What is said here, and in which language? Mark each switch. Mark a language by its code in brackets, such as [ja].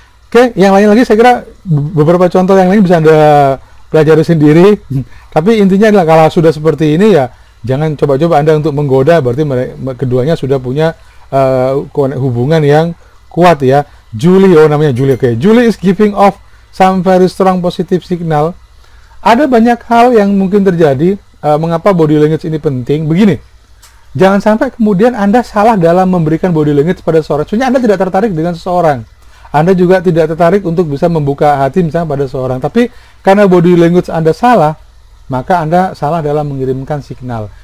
[id] Oke, yang lain lagi saya kira beberapa contoh yang lain bisa Anda pelajari sendiri. Tapi intinya adalah kalau sudah seperti ini, ya, jangan coba-coba Anda untuk menggoda, berarti keduanya sudah punya hubungan yang kuat, ya. Namanya Julie. [en] Oke, Julie is giving off some very strong positive signal. [id] Ada banyak hal yang mungkin terjadi. Mengapa body language ini penting? Begini, jangan sampai kemudian Anda salah dalam memberikan body language pada seseorang. Sebenarnya Anda tidak tertarik dengan seseorang. Anda juga tidak tertarik untuk bisa membuka hati misalnya pada seseorang. Tapi karena body language Anda salah, maka Anda salah dalam mengirimkan signal.